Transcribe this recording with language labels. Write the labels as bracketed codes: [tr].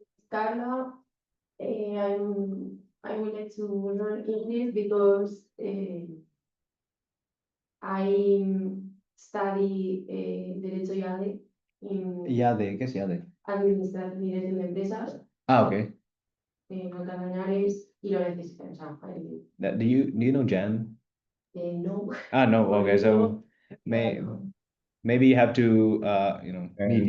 [en] Carla, I would like to learn English because I study Derecho y ADE in [es] ¿Qué es YADE? Administración de Empresas [en] Okay. [es] en Alcalá de Henares y lo necesito. O sea, [en] Do you know Jan? [es] no. [en] No, okay, so may maybe you have to meet